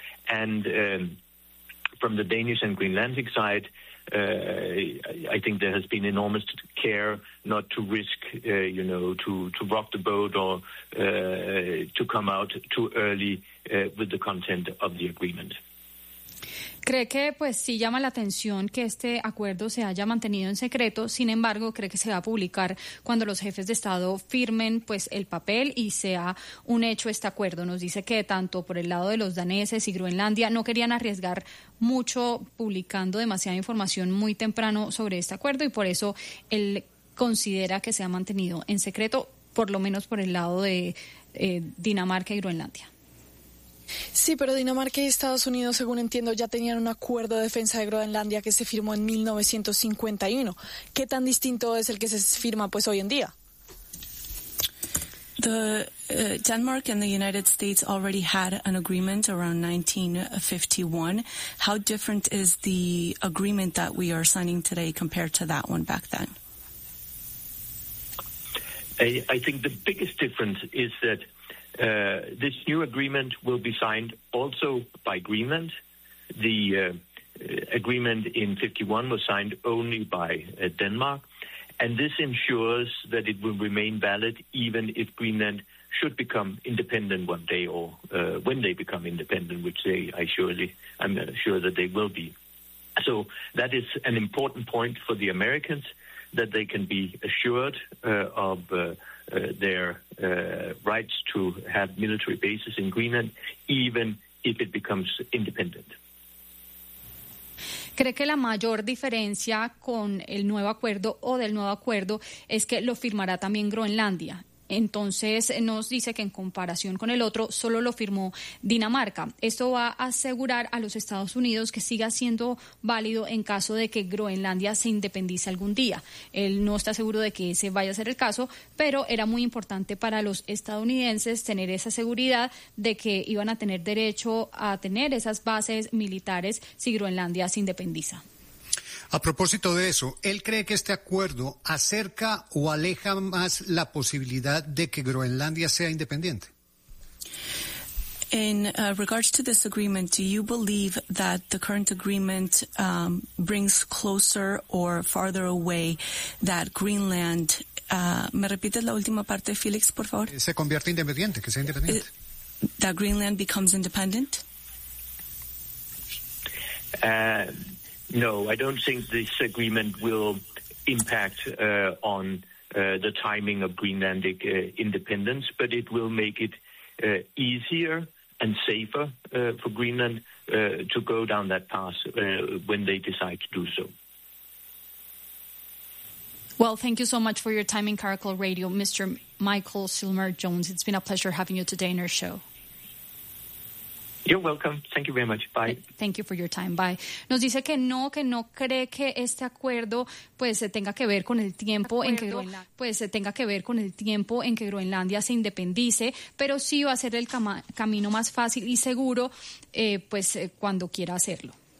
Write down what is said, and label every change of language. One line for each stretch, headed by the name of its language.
English: And from the Danish and Greenlandic side, I think there has been enormous care not to risk, to rock the boat or to come out too early with the content of the agreement.
Spanish: ¿Cree que, pues, sí llama la atención que este acuerdo se haya mantenido en secreto? Sin embargo, ¿cree que se va a publicar cuando los jefes de Estado firmen, pues, el papel y sea un hecho este acuerdo? Nos dice que tanto por el lado de los daneses y Groenlandia no querían arriesgar mucho publicando demasiada información muy temprano sobre este acuerdo y por eso él considera que se ha mantenido en secreto, por lo menos por el lado de Dinamarca y Groenlandia. Sí, pero Dinamarca y Estados Unidos, según entiendo, ya tenían un acuerdo de defensa de Groenlandia que se firmó en 1951. ¿Qué tan distinto es el que se firma, pues, hoy en día?
English: The Denmark and the United States already had an agreement around 1951. How different is the agreement that we are signing today compared to that one back then? I think the biggest difference is that this new agreement will be signed also by Greenland. The agreement in 51 was signed only by Denmark, and this ensures that it will remain valid even if Greenland should become independent one day, or when they become independent, which they, I'm sure that they will be. So that is an important point for the Americans, that they can be assured of their rights to have military bases in Greenland, even if it becomes independent.
Spanish: ¿Cree que la mayor diferencia con el nuevo acuerdo o del nuevo acuerdo es que lo firmará también Groenlandia? Entonces nos dice que en comparación con el otro, solo lo firmó Dinamarca. Esto va a asegurar a los Estados Unidos que siga siendo válido en caso de que Groenlandia se independice algún día. Él no está seguro de que ese vaya a ser el caso, pero era muy importante para los estadounidenses tener esa seguridad de que iban a tener derecho a tener esas bases militares si Groenlandia se independiza. A propósito de eso, ¿él cree que este acuerdo acerca o aleja más la posibilidad de que Groenlandia sea independiente?
English: In regards to this agreement, do you believe that the current agreement brings closer or farther away that Greenland...
Spanish: ¿Me repites la última parte, Felix, por favor? Se convierte independiente, que sea independiente.
English: That Greenland becomes independent? No, I don't think this agreement will impact on the timing of Greenlandic independence, but it will make it easier and safer for Greenland to go down that path when they decide to do so. Well, thank you so much for your time in Caracol Radio, Mr. Michael Silmer-Jones. It's been a pleasure having you today in our show. You're welcome. Thank you very much. Bye. Thank you for your time. Bye.
Spanish: Nos dice que no cree que este acuerdo pues tenga que ver con el tiempo en que Groenlandia se independice, pero sí va a ser el camino más fácil y seguro cuando quiera hacerlo.